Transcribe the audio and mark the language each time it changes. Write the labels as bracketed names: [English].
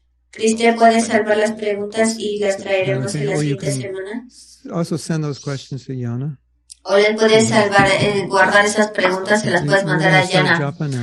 [Spanish] Cristian puede salvar las preguntas y las traeremos en la siguiente semana. [English] Also send those questions to Yana. [Spanish] O le puedes guardar esas preguntas, se las puedes mandar a Yana.